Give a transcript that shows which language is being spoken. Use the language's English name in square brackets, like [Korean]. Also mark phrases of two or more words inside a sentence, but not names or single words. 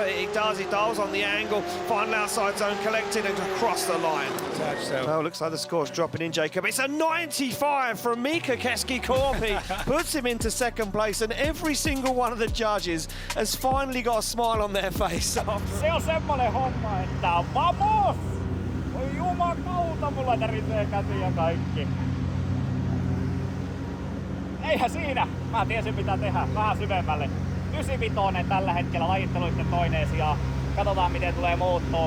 [English] He does on the angle. Final outside zone collected and across the line. Well, looks like the score's dropping in, Jacob. It's a 95 from Mika Keski-Korpi. Puts him into 2nd place, and every single one of the judges has finally got a smile on their face. [Finnish] Se on semmonen homma, että vamos! Oi jumakauta, mulla tärisee käsi ja kaikki. Eihän siinä! Mä tiesin mitä tehdä, vähän syvemmälle. 95 tällä hetkellä lajitteluitten toinen sija. Katsotaan miten tulee muuttua.